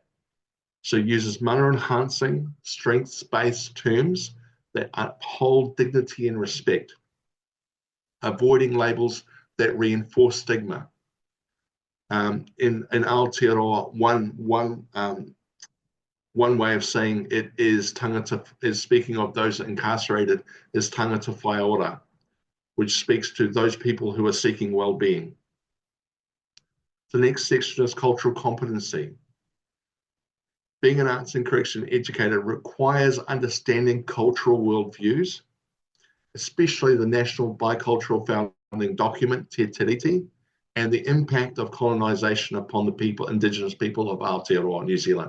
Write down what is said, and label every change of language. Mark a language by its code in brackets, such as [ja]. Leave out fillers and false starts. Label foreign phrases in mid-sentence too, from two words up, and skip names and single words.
[en] So it uses mana enhancing, strengths-based terms that uphold dignity and respect, avoiding labels that reinforce stigma. In Aotearoa, one way of saying it is tangata, is speaking of those incarcerated, is [mi] tangata whai ora, [en] which speaks to those people who are seeking well-being. The next section is cultural competency. Being an arts and correction educator requires understanding cultural worldviews, especially the National Bicultural Founding Document, Te Tiriti, and the impact of colonisation upon the people, Indigenous people of Aotearoa New Zealand.